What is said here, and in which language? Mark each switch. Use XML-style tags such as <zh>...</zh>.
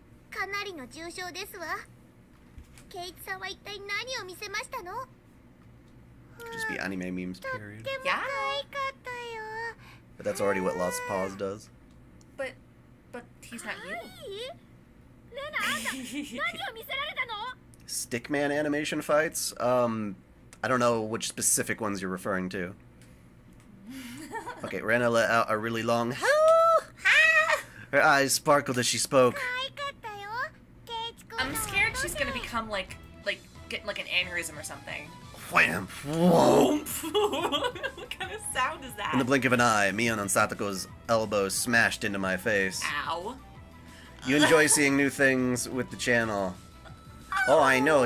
<ja>かなりの重傷ですわケイイチさんは一体何を見せましたの</ja> <en>Just be anime memes,</en> <ja>とって</ja> <en>period.</en> <ja>も可愛かったよ</ja> <en>But that's already what Lost Pause does. But he's not you.</en> <ja>レナあんた何を見せられたの</ja> <en>Stickman animation fights? I don't know which specific ones you're referring to. Okay, Rena let out a really long Her eyes sparkled as she spoke.</en> <ja>可愛かったよケイイチくん</ja> <en>I'm scared she's gonna become, like, get, like, an aneurysm or something. Wham! Whoa! What kind of sound is that? In the blink of an eye, Mion and Satoko's elbow smashed into my face. Ow. You enjoy seeing new things with the channel. Oh, I know.</en>